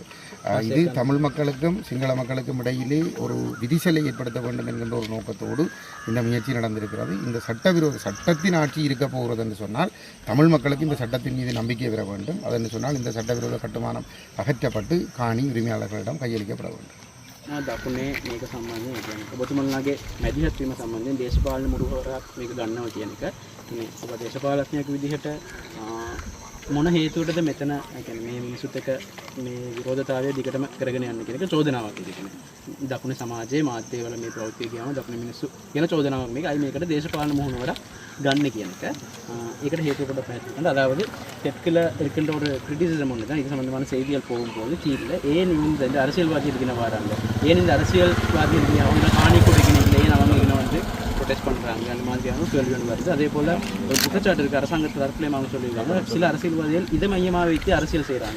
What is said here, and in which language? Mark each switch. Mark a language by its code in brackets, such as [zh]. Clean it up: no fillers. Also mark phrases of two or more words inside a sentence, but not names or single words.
[ta] இது தமிழ் மக்களுக்கும் சிங்கள மக்களுக்கும் இடையிலே ஒரு விதிசலை ஏற்படுத்த வேண்டும் என்கின்ற ஒரு நோக்கத்தோடு இந்த முயற்சி நடந்திருக்கிறது. இந்த சட்டத்தின் ஆட்சி இருக்க போகிறது என்று சொன்னால் தமிழ் மக்களுக்கு இந்த சட்டத்தின் மீது நம்பிக்கை பெற வேண்டும். அதென்று சொன்னால் இந்த சட்டவிரோத கட்டுமானம் அகற்றப்பட்டு காணி உரிமையாளர்களிடம் கையளிக்கப்பட வேண்டும். [si] දකුණේ මේක සම්බන්ධයෙන් කියන්නේ ඔබතුමන්ලාගේ මැදිහත් වීම සම්බන්ධයෙන් දේශපාලන මුරුවරක් මේක ගන්නවා කියන එක. මේ ඔබ දේශපාලඥයෙක් විදිහට මොන හේතුවටද මෙතන කියන්නේ මේ මිනිසුත් එක්ක මේ විරෝධතාවය දිගටම කරගෙන යන්න කියන එක චෝදනාවක් විදිහට. දකුණේ සමාජයේ මාධ්‍යවල මේ ප්‍රවෘත්ති කියනවා දකුණේ මිනිස්සු කියන චෝදනාවක් මේක. අයි මේකට දේශපාලන මුහුණුවරක් ගන්න කියන එක. ඒකට හේතු කොට පැහැදිලි. [ta] அதாவது தெற்குல இருக்கின்ற ஒரு கிரிட்டிசிசம் ஒன்று தான் இது சம்பந்தமான செய்திகள் போகும்போது தீர்ல ஏன் இந்த அரசியல்வாதி இருக்கிற வராங்க, ஏன் இந்த அரசியல்வாதி இருக்கிற அவங்க காணி கொடுக்கணும் இல்லை, ஏன் அவங்க இங்கே வந்து ப்ரொடெஸ்ட் பண்ணுறாங்க அந்த மாதிரியான கேள்வி ஒன்று வருது. அதே போல் ஒரு குற்றச்சாட்டு இருக்குது அரசாங்கத்தில் தரப்புலையும் அவங்க சொல்லியிருக்காங்க சில அரசியல்வாதிகள் இதை மையமாக வைத்து அரசியல் செய்கிறாங்க.